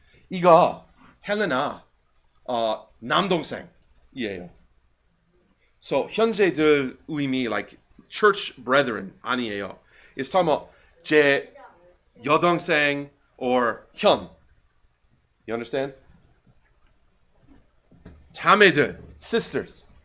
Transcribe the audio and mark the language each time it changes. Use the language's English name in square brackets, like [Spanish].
[Korean] 이거 헬레나 남동생이에요. [English] So [Korean] 형제들 의미 [English] like church brethren [Korean] 아니에요. [English] It's talking about [Korean] 제 여동생 [English] or 현. You understand? [Korean] 자매들, [English] sisters.